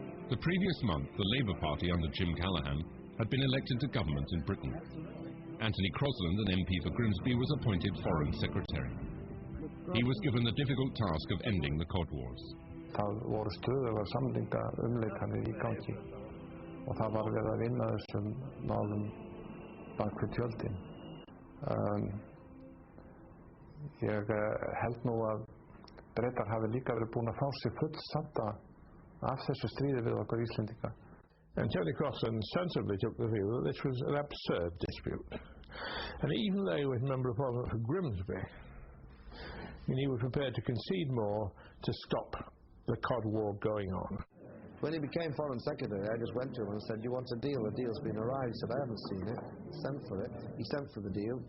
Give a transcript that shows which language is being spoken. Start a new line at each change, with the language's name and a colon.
English: The previous month, the Labour Party under Jim Callaghan had been elected to government in Britain. Anthony Crosland, an MP for Grimsby, was appointed Foreign Secretary. He was given the difficult task of ending the Cod Wars.
Icelandic: Það voru stöðugar samningaumleitanir í gangi og það var verið að vinna þessum málum bak við tjöldin. Ég held nú að Bretar hafi líka verið búin að fá sig fullsadda af þessu stríði við okkur Íslendinga.
English: And Tony Crosland sensibly took the view that this was an absurd dispute. And even though he was a member of Parliament for Grimsby, he was prepared to concede more to stop the Cod War going on. When he became Foreign Secretary, I just went to him and said, "Do you want a deal? The deal's been arrived." He said, "I haven't seen it." Sent for it. He sent for the deal.